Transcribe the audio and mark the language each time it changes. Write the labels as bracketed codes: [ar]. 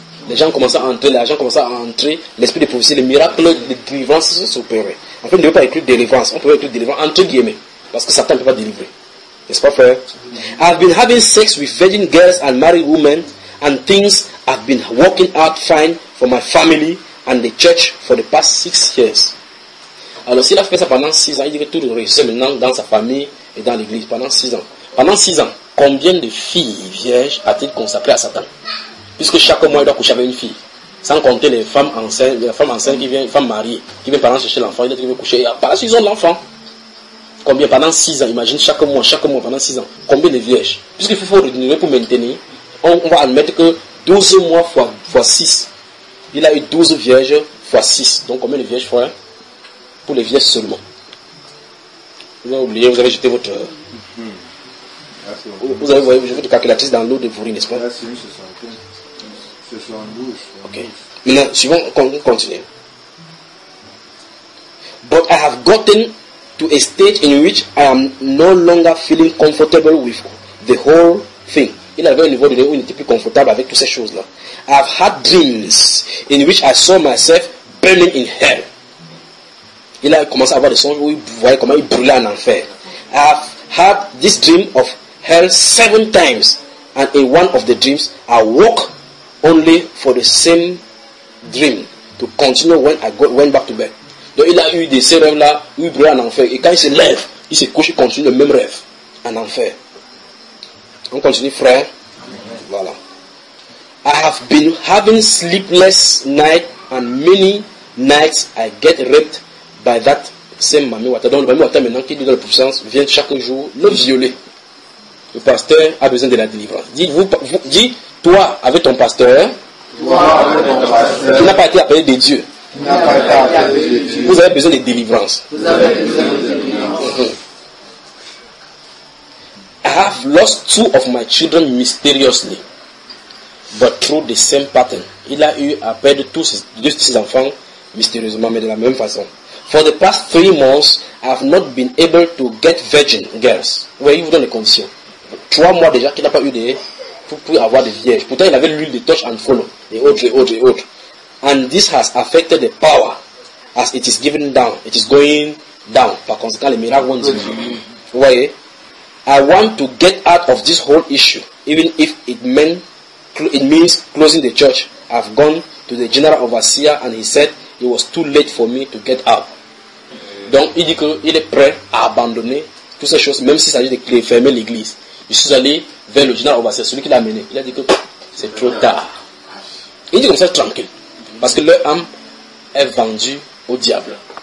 [fr] Les gens commençaient à entrer, l'esprit de prophétie, les miracles de délivrance se sont opérés. En fait, on ne peut pas écrire délivrance, on peut écrire délivrance entre guillemets, parce que Satan ne peut pas délivrer. N'est-ce pas, frère? [en] I've been having sex with virgin girls and married women, and things have been working out fine for my family and the church for the past 6 years. [fr] Alors, s'il a fait ça pendant 6 ans, il dirait tout le reste maintenant dans sa famille et dans l'église pendant 6 ans. Pendant 6 ans, combien de filles vierges a-t-il consacré à Satan? Puisque chaque mois il doit coucher avec une fille. Sans compter les femmes enceintes, les femmes mariées, qui viennent pendant chercher l'enfant, ils doivent coucher. Par la suite, ils ont l'enfant. Combien? Pendant 6 ans, imagine chaque mois, pendant 6 ans. Combien de vierges? Puisqu'il faut renouveler pour maintenir, on va admettre que 12 mois fois 6. Il a eu 12 vierges fois 6. Donc combien de vierges fois 1? Pour les vierges seulement. Vous avez oublié, vous avez jeté votre. Vous avez voyé, votre calculatrice dans l'eau de vous, n'est-ce pas? Ok. Maintenant, suivons, continue. [en] But I have gotten to a stage in which I am no longer feeling comfortable with the whole thing. [fr] Il avait un niveau de où il n'était plus confortable avec toutes ces choses-là. [en] I have had dreams in which I saw myself burning in hell. [fr] Il a commencé à avoir des songes où il voyait comment il brûlait en enfer. [en] I have had this dream of hell 7 times, and in one of the dreams, I woke. Only for the same dream to continue when I went back to bed. [fr] Donc il a eu des ces rêves là où il brûle en enfer. Et quand il se lève, il se couche et continue le même rêve en enfer. On continue, frère. Amen. Voilà. [en] I have been having sleepless nights and many nights I get raped by that same Mami Wata. [fr] Donc le Mami Wata maintenant qui est dans la puissance vient chaque jour le violer. Le pasteur a besoin de la délivrance. Dites-vous, toi, avec ton pasteur, qui n'a pas été appelé de Dieu. Vous avez besoin de délivrance. [en] I have lost two of my children mysteriously, but through the same pattern. [fr] Il a eu à perdre tous ses deux de ses enfants mystérieusement, mais de la même façon. [en] For the past 3 months, I have not been able to get virgin girls. [fr] Oui, vous donne les conditions. 3 mois déjà qu'il n'a pas eu de pour avoir des vierges. Pourtant, il avait l'huile de touch and follow et autres, et autres, et autres. [en] And this has affected the power as it is given down. It is going down. [fr] Par conséquent, les miracles vont diminuer. Vous voyez? [en] I want to get out of this whole issue, even if it means closing the church. I've gone to the general overseer and he said it was too late for me to get out. [fr] Donc, il dit qu'il est prêt à abandonner toutes ces choses, même s'il s'agit de fermer l'église. Je suis allé vers le général overseer, celui qui l'a amené. Il a dit que c'est trop tard. Il dit comme ça, tranquille. Parce que leur âme est vendue au diable.